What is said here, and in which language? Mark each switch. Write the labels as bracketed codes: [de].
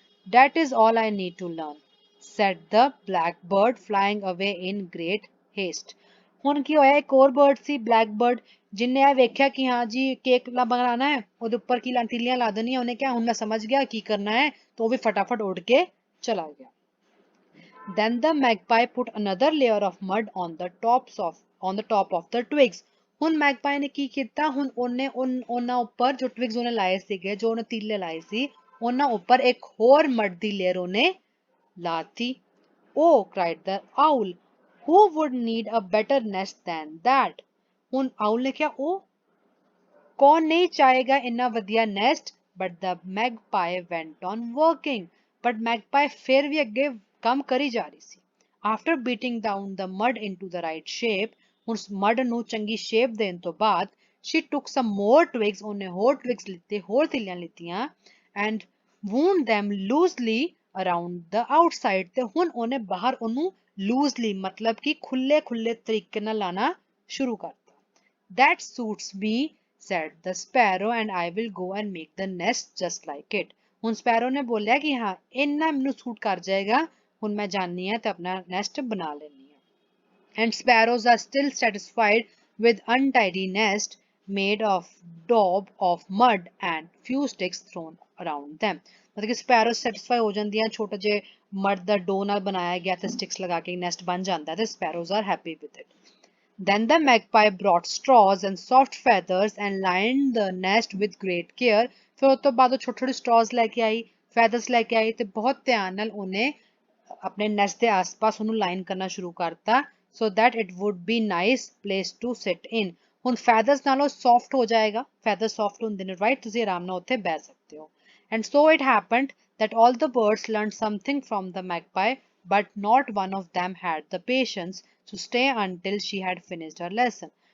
[en] That is all I need to learn, said the blackbird flying away in great haste. [pa] ਹੁਣ ਕੀ ਹੋਇਆ, ਇੱਕ ਹੋਰ bird ਸੀ black bird, ਜਿਨੇ ਇਹ ਵੇਖਿਆ ਕਿ ਹਾਂ ਜੀ ਕੇਕ ਬਣਾਉਣਾ ਹੈ, ਉਹਦੇ ਉੱਪਰ ਕੀ ਤੀਲੀਆਂ ਲਾ ਦੇਣੀਆਂ. ਉਹਨੇ ਕਿਹਾ ਹੁਣ ਮੈਂ ਸਮਝ ਗਿਆ ਕੀ ਕਰਨਾ ਹੈ, ਤੇ ਉਹ ਵੀ ਫਟਾਫਟ ਉੱਡ ਕੇ ਚਲਾ ਗਿਆ. [en] Then the magpie put another layer of mud on the top of the twigs. [pa] ਹੁਣ ਮੈਗਪਾਈ ਨੇ ਕੀ ਕੀਤਾ, ਹੁਣ ਉਹਨੇ ਉਹਨਾਂ ਉੱਪਰ ਜੋ ਟਵਿਗਸ ਉਹਨੇ ਲਾਏ ਸੀਗੇ, ਜੋ ਉਹਨੇ ਤੀਲੇ ਲਾਏ ਸੀ, ਉਹਨਾਂ ਉੱਪਰ ਇੱਕ ਹੋਰ ਮਡ ਦੀ ਲੇਅਰ ਉਹਨੇ ਲਾਤੀ. [en] Oh, cried the owl, who would need a better nest than that? [pa] ਹੁਣ ਆਉਲ ਨੇ ਕਿਹਾ, ਉਹ ਕੌਣ ਨਹੀਂ ਚਾਹੇਗਾ ਇੰਨਾ ਵਧੀਆ nest. [en] But the magpie went on working. [pa] But magpie ਫਿਰ ਵੀ ਅੱਗੇ ਕੰਮ ਕਰੀ ਜਾ ਰਹੀ ਸੀ. [en] After beating down the mud into the right shape, [pa] ਹੁਣ ਮਡ ਨੂੰ ਚੰਗੀ ਸ਼ੇਪ ਦੇਣ ਤੋਂ ਬਾਅਦ, [en] she took some more twigs. [pa] ਉਹਨੇ ਹੋਰ twigs ਲਿੱਤੇ, ਹੋਰ ਤਿੱਲੀਆਂ ਲਿੱਤੀਆਂ [en] and wound them loosely around the outside. [pa] ਤੇ ਹੁਣ ਉਹਨੇ ਬਾਹਰ ਉਹਨੂੰ loosely ਮਤਲਬ ਕਿ ਖੁੱਲੇ ਖੁੱਲੇ ਤਰੀਕੇ ਨਾਲ ਲਾਣਾ ਸ਼ੁਰੂ ਕਰਤਾ. [en] That suits me, said the sparrow, and I will go and make the nest just like it. [pa] ਹੁਣ ਸਪੈਰੋ ਨੇ ਬੋਲਿਆ ਕਿ ਹਾਂ ਇੰਨਾ ਮੈਨੂੰ ਸੂਟ ਕਰ ਜਾਏਗਾ, ਹੁਣ ਮੈਂ ਜਾਣੀ ਹੈ ਤੇ ਆਪਣਾ ਨੈਸਟ ਬਣਾ ਲੈਣੀ ਹੈ. [en] And sparrows are still satisfied with untidy nest made of daub of mud and few sticks thrown around them. [pa] ਮਤਲਬ ਕਿ ਸਪੈਰੋ ਸੈਟੀਸਫਾਈ ਹੋ ਜਾਂਦੀਆਂ, ਛੋਟੇ ਜਿਹੇ ਮਡ ਦਾ ਡੋ ਨਾਲ ਬਣਾਇਆ ਗਿਆ ਤੇ ਸਟਿਕਸ ਲਗਾ ਕੇ ਨੈਸਟ ਬਣ ਜਾਂਦਾ ਤੇ ਸਪੈਰੋਜ਼ [en] are happy with it. Then the magpie brought straws and soft feathers and lined the nest with great care. [pa] ਫਿਰ ਉਸ ਤੋਂ ਬਾਅਦ ਉਹ ਛੋਟੇ ਛੋਟੇ straws ਲੈ ਕੇ ਆਈ, feathers ਲੈ ਕੇ ਆਈ ਤੇ ਬਹੁਤ ਧਿਆਨ ਨਾਲ ਉਹਨੇ ਆਪਣੇ nest ਦੇ ਆਸ-ਪਾਸ ਉਹਨੂੰ ਲਾਈਨ ਕਰਨਾ ਸ਼ੁਰੂ ਕਰਤਾ [en] so that it would be nice place to sit in. [pa] ਹੁਣ feathers ਨਾਲੋਂ soft ਹੋ ਜਾਏਗਾ, feathers soft ਹੁੰਦੇ ਨੇ right, ਤੁਸੀਂ ਆਰਾਮ ਨਾਲ ਉੱਥੇ ਬਹਿ ਸਕਦੇ ਹੋ. [en] And so it happened that all the birds learned something from the magpie, but not one of them had the patience to stay until she had finished her lesson.